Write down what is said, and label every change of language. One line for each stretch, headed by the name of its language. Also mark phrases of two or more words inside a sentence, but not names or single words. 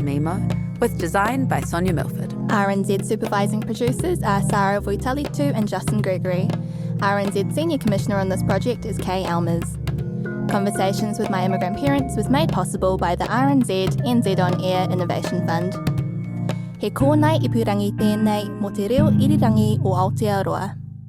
English: Mimo, with design by Sonia Milford. RNZ supervising producers are Sarah Voitalitu and Justin Gregory. RNZ Senior Commissioner on this project is Kay Almers. Conversations with My Immigrant Parents was made possible by the RNZ NZ On Air Innovation Fund.
Māori: He kōnei ipurangi tēnei mo te reo irirangi o Aotearoa.